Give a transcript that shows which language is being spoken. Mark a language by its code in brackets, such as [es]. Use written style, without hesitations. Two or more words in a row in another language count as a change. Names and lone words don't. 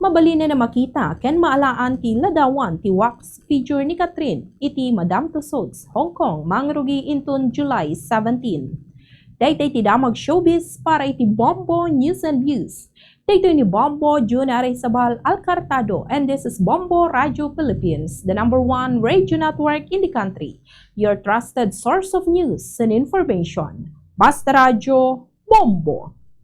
[ilo] Mabali na makita ken maalaan ti ladawan ti [en] wax figure [ilo] ni Catherine iti Madame Tussauds, Hong Kong, mangrugi inton July 17. Daytay ti damag showbiz para iti Bombo News and Views. Daytoy ni Bombo Junior Isabel Alcartado, [en] and this is Bombo Radio Philippines, the #1 radio network in the country. Your trusted source of news and information. Basta Radio Bombo!